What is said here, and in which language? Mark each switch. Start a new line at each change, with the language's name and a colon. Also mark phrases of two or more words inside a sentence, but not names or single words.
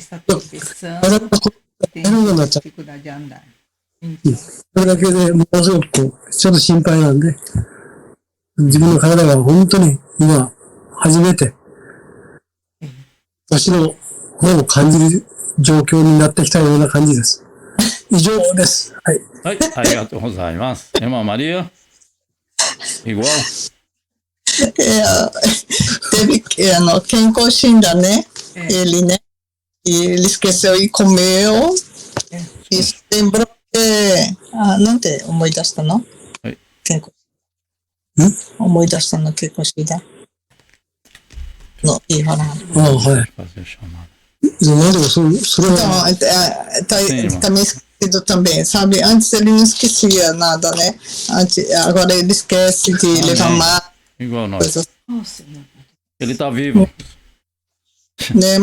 Japanese: 体が変なようになっちゃう。それだけでものすごくちょっと心配なんで、自分の体が本当に今、初めて、年の方を感じる状況になってきたような感じです。以上です。はい。はい、ありがとうございます。
Portuguese: Irmã Maria? Igual? Teve 健康診断ね、ele, né? E ele esqueceu e comeu. E lembrou de.
Japanese: なんて思い出したの？はい。思い出したの、健康診断のいい話。はい。
Portuguese: Também esquecido também, sabe? Antes ele não esquecia nada, né? Agora ele esquece de levar mar. Igual nós. Ele está vivo. Né?